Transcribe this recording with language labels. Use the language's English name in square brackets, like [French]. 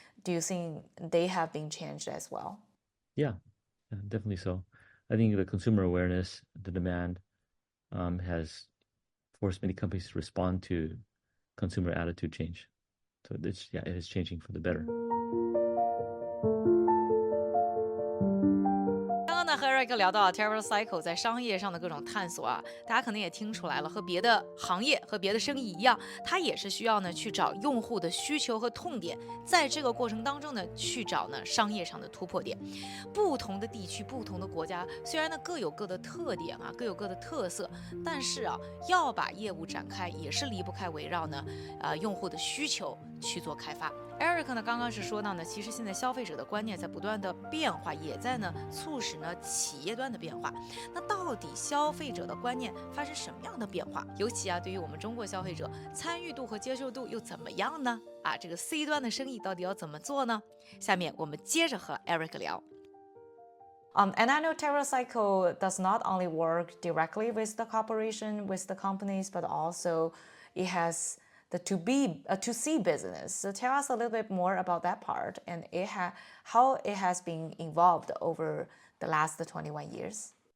[English] Do you think they have been changed as well? Yeah, definitely so. I think the consumer awareness, the demand, has forced many companies to respond to consumer attitude change. So it is changing for the better. [Chinese] 刚刚呢和 Eric 聊到 TerraCycle 在商业上的各种探索啊，大家可能也听出来了，和别的行业和别的生意一样，它也是需要呢去找用户的需求和痛点，在这个过程当中呢去找呢商业上的突破点。不同的地区、不同的国家，虽然呢各有各的特点啊，各有各的特色，但是啊要把业务展开，也是离不开围绕呢用户的需求去做开发。 Eric 呢刚刚是说到呢，其实现在消费者的观念在不断的变化，也在呢促使呢企业端的变化。那到底消费者的观念发生什么样的变化？尤其啊对于我们中国消费者，参与度和接受度又怎么样呢？这个 C 端的生意到底要怎么做呢？下面我们接着和 Eric 聊。 [English] And I know TerraCycle does not only work directly with the corporation, with the companies, but also it has the 2C business. So tell us a little bit more about that part and how it has been evolved over the last 21 years.